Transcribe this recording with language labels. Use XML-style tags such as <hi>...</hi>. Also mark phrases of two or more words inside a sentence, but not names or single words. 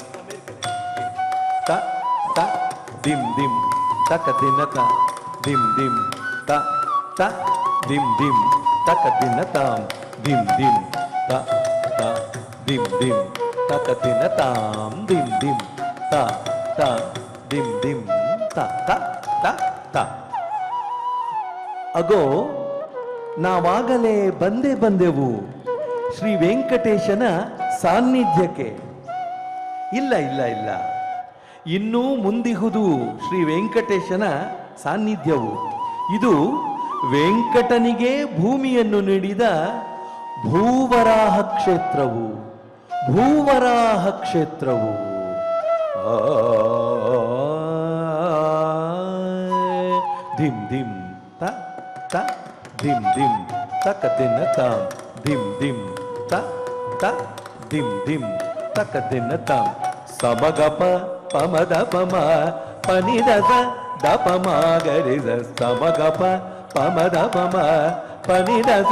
<kn>ತ ತ ಧಿಂ ಧಿಂ ತಕ್ಕ ದಿನ ತ ಧಿಂ ಧಿಂ ತ ತ ಧಿಂ ಧಿಂ ತಕ್ಕ ದಿನ ತಾಂ ಧಿಂ ಧಿಂ ತ ತ ಧಿಂ ಧಿಂ ತಕ್ಕ ದಿನ ತಾಂ ಧಿಂ ಧಿಂ ತ ತ ಧಿಂ ಧಿಂ ತ ತ ತ ತ. ಅಗೋ ನಾವಾಗಲೇ ಬಂದೆವು ಶ್ರೀ ವೆಂಕಟೇಶನ ಸಾನ್ನಿಧ್ಯಕ್ಕೆ. ಇಲ್ಲ ಇಲ್ಲ ಇಲ್ಲ, ಇನ್ನೂ ಮುಂದಿಹುದು ಶ್ರೀ ವೆಂಕಟೇಶನ ಸಾನ್ನಿಧ್ಯವು. ಇದು ವೆಂಕಟನಿಗೆ ಭೂಮಿಯನ್ನು ನೀಡಿದ ಭೂವರಾಹ ಕ್ಷೇತ್ರವು. ಭೂವರಾಹ ಕ್ಷೇತ್ರವು ಧಿಂ ಧಿಂ ತ ತ ಧಿಂ ಧಿಂ ತಕ ದಿನ ತಾಂ ಧಿಂ ಧಿಂ ತ ತ ಧಿಂ ಧಿಂ ತಕ ದಿನ ತಾಂ ಸಮಗಪ ಪಮದ ಪಮ ಪನಿದದ ದಪ ಮಾಗರಿದ ಸಮಗಪ ಪಮದ ಪಮ ಪನಿದದ</kn>